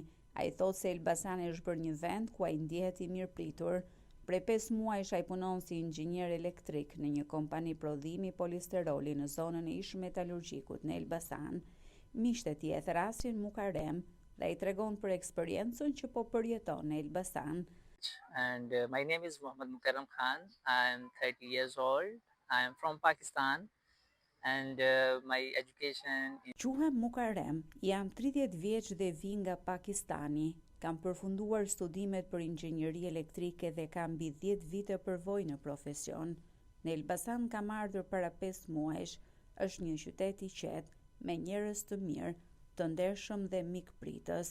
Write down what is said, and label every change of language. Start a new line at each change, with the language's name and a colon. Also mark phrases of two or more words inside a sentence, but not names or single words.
Albanian: Ai thotë se Elbasani është bërë një vend ku ai ndihet i mirëpritur. Prej 5 muajsh ai punon si inxhinier elektrik në një kompani prodhimi polisteroli në zonën e ish metalurgjikut në Elbasan. Miqtë e tij e thrasin Mukarrem dhe ai tregon për eksperiencën që po përjeton në Elbasan.
English: And my name is Muhammad Mukarram Khan. I'm 30 years old. I'm from Pakistan and my education is...
Albanian: Quhem Mukarrem, jam 30 vjeç dhe vi nga Pakistani. Kam përfunduar studimet për inxhinieri elektrike dhe kam mbi 10 vite përvojë në profesion. Në Elbasan kam ardhur para 5 muajsh. Është një qytet i qetë, me njerëz të mirë, të ndershëm dhe mikpritës.